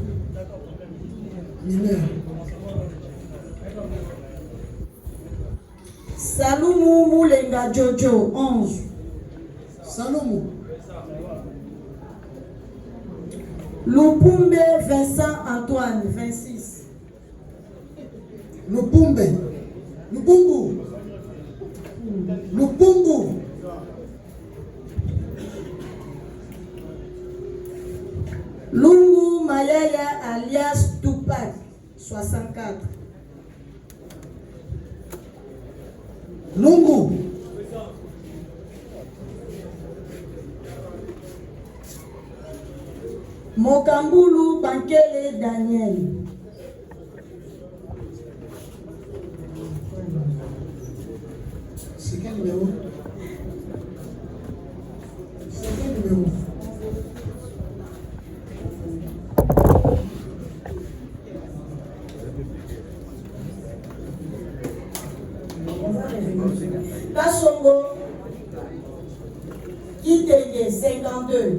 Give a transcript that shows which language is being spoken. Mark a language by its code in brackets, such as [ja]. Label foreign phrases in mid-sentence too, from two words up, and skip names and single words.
[fr] Mineur. Saloumou Moulenga Jojo 11. Saloumou. Lupumbe Vincent Antoine 26. Lupumbe. Lupumbu. Lupumbu. Lungu Mayaya alias Tupac 64. Lungu. Mokambulu Bankele Daniel. C'est quel numéro? C'est quel numéro? Kasongo Kitenge 52.